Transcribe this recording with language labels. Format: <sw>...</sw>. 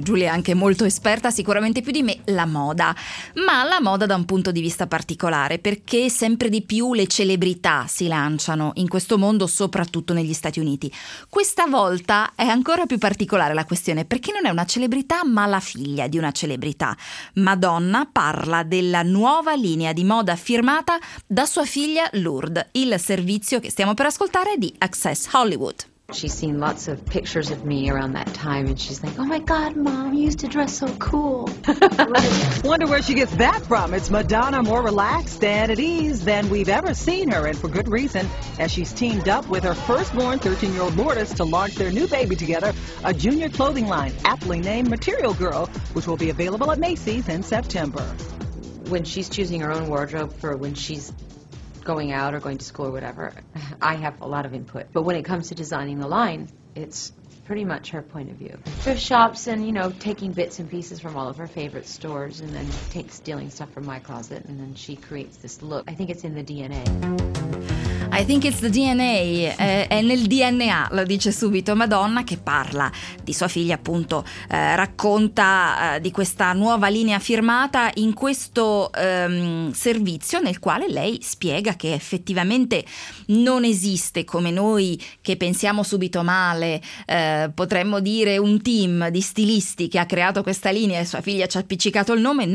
<it>Giulia è anche molto esperta, sicuramente più di me, la moda. Ma la moda da un punto di vista particolare, perché sempre di più le celebrità si lanciano in questo mondo, soprattutto negli Stati Uniti. Questa volta è ancora più particolare la questione, perché non è una celebrità ma la figlia di una celebrità. Madonna parla della nuova linea di moda firmata da sua figlia Lourdes, il servizio che stiamo per ascoltare di Access Hollywood.</it> <en>She's seen lots of pictures of me around that time and she's like, oh my god, mom, you used to dress so cool. Wonder where she gets that from. It's Madonna more relaxed and at ease than we've ever seen her, and for good reason, as she's teamed up with her firstborn 13-year-old Lourdes to launch their new baby together, a junior clothing line aptly named Material Girl, which will be available at Macy's in September. When she's choosing her own wardrobe for when she's going out or going to school or whatever, I have a lot of input. But when it comes to designing the line, it's pretty much her point of view. Thrift shops and, you know, taking bits and pieces from all of her favorite stores and then stealing stuff from my closet, and then she creates this look. I think it's in the DNA. I think it's the DNA,</en> <it>è nel DNA, lo dice subito Madonna, che parla di sua figlia, appunto, racconta di questa nuova linea firmata in questo servizio, nel quale lei spiega che effettivamente non esiste, come noi che pensiamo subito male, potremmo dire, un team di stilisti che ha creato questa linea e sua figlia ci ha appiccicato il nome.</it>